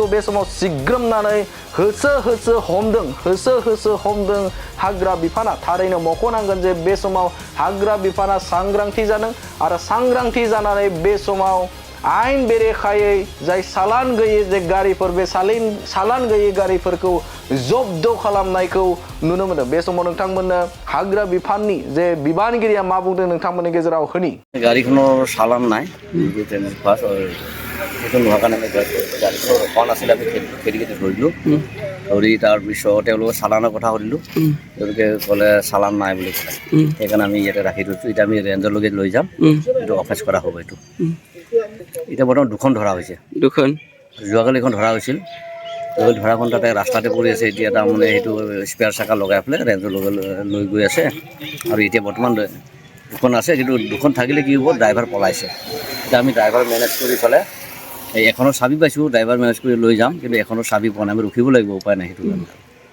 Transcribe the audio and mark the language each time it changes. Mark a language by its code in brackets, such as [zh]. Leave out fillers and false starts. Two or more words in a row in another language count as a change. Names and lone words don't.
[brx] बे समाव सिग्रोमनानै होसो होसो हमदों हाग्रा बिफाना थारैनो मख'नांगोन जे बे समाव हाग्रा बिफाना सांग्रांथि जादों आरो सांग्रांथि जानानै बे समाव आयेन बेरेखायै जाय सालान गैयै जे गारिफोर बे सालान गैयै गारिफोरखौ जब्द खालामनायखौ नुनो मोनो बे समाव नोंथांमोननो हाग्रा बिफाननि जे बिबानगिरिया मा बुंदों नोंथांमोननि गेजेराव होनि [as] गारिखনৰ চালান নাই ফাৰ্ষ্ট সেইটো নোহোৱাৰ কাৰণে আমি গাড়ীখন ৰখোৱা নাছিলে আমি খেদি ধৰিলোঁ ধৰি তাৰপিছত তেওঁলোকে চালানৰ কথা সুধিলোঁ তেওঁলোকে ক'লে চালান নাই বুলি ক'লে সেইকাৰণে আমি ইয়াতে ৰাখি থৈছোঁ এতিয়া আমি ৰেঞ্জলৈকে লৈ যাম এইটো অফেচ কৰা হ'ব এইটো এতিয়া বৰ্তমান দুখন ধৰা হৈছে যোৱাকালি এখন ধৰা হৈছিল ধৰাখন তাতে ৰাস্তাতে পৰি আছে এতিয়া তাৰমানে সেইটো স্পেয়াৰ চাকা লগাই পেলাই ৰেঞ্জলৈকে লৈ গৈ আছে আৰু এতিয়া বৰ্তমান দুখন আছে কিন্তু দুখন থাকিলে কি হ'ব ড্ৰাইভাৰ পলাইছে এতিয়া আমি ড্ৰাইভাৰ মেনেজ কৰি পেলাই এখনৰ চাবি পাইছোঁ ড্ৰাইভাৰ মেনেজ কৰি লৈ যাম কিন্তু এখনৰ চাবি পোৱা নাই আমি ৰখিব লাগিব উপায় নাই সেইটো